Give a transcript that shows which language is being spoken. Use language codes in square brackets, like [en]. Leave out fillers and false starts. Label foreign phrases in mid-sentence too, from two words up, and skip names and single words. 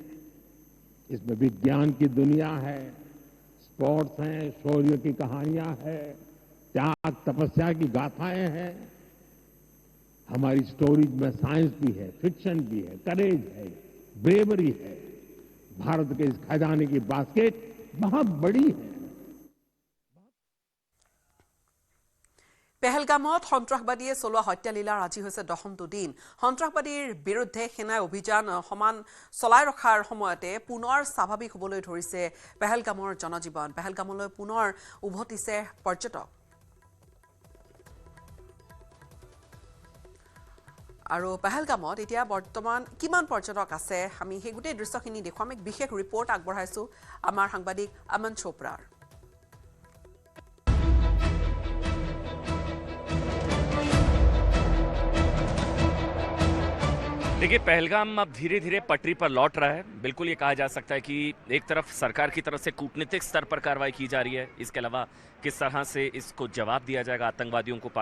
[hi] इसमें विज्ञान की दुनिया है, स्पोर्ट्स हैं, शौर्य की कहानियां हैं, त्याग तपस्या की गाथाएं हैं। हमारी स्टोरीज में साइंस भी है, फिक्शन भी है, करेज है, ब्रेवरी है। भारत के इस खजाने की बास्केट बहुत बड़ी है। [as] পেহেলগামত সন্ত্ৰাসবাদীয়ে চলোৱা হত্যালীলাৰ আজি হৈছে 10টো দিন। সন্ত্ৰাসবাদীৰ বিৰুদ্ধে সেনাই অভিযান সমান চলাই ৰখাৰ সময়তে পুনৰ স্বাভাৱিক হ'বলৈ ধৰিছে পেহেলগামৰ জনজীৱন। পেহেলগামলৈ পুনৰ উভতিছে পৰ্যটক। আৰু পেহেলগামত এতিয়া বৰ্তমান কিমান পৰ্যটক আছে, আমি সেই গোটেই দৃশ্যখিনি দেখুৱাম। এক বিশেষ ৰিপৰ্ট আগবঢ়াইছোঁ আমাৰ সাংবাদিক আমন চোপ্ৰাৰ। [hi] देखिए, पहलगाम अब धीरे धीरे पटरी पर लौट रहा है। बिल्कुल ये कहा जा सकता है कि एक तरफ सरकार की तरफ से कूटनीतिक स्तर पर कार्रवाई की जा रही है, इसके अलावा किस तरह से इसको जवाब दिया जाएगा आतंकवादियों को।